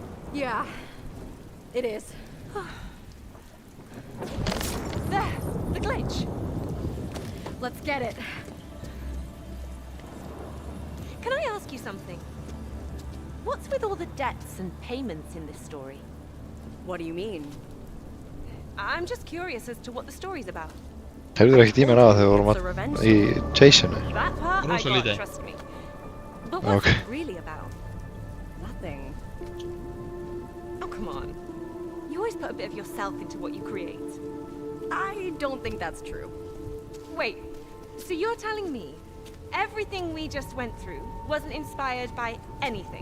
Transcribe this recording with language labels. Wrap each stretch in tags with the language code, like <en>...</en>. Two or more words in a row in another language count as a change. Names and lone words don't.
<en>Yeah, it is. There, the glitch. Let's get it. Can I ask you something? What's with all the debts and payments in this story? What do you mean? I'm just curious as to what the story's about.</en> <is>Heyrðu ekki tíminn á þegar við vorum í chaseinu?</is> <en>That part I</en> <is>Rosa</is> <en>got,</en> <is>lite.</is> <en>trust me. But what's Okay. it really about? Nothing. Oh, come on. You always put a bit of yourself into what you create. I don't think that's true. Wait, so you're telling me everything we just went through wasn't inspired by anything?</en>